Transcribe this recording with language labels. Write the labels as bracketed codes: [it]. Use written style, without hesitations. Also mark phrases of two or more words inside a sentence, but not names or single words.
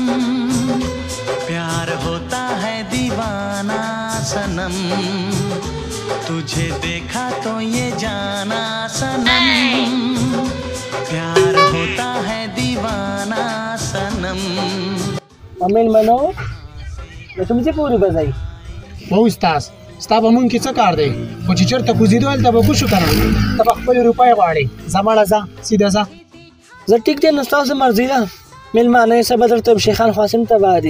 [hi] प्यार होता है दीवाना सनम तुझे देखा तो ये जाना सनम प्यार होता है दीवाना सनम [ps] امیل منو د کوم ځای پورې به ځئ خو استاد ستا به مونږ کې څه کار دی خو چې چېرته کوزېدو هلته به کوشو که نه ته به خپلې روپۍ غواړې ځه مړه ځه سیده ځه زه ټیک دی نو ستاسو مرضي ده مېلمانه یې څه به درته شیخان خواصم تباه دي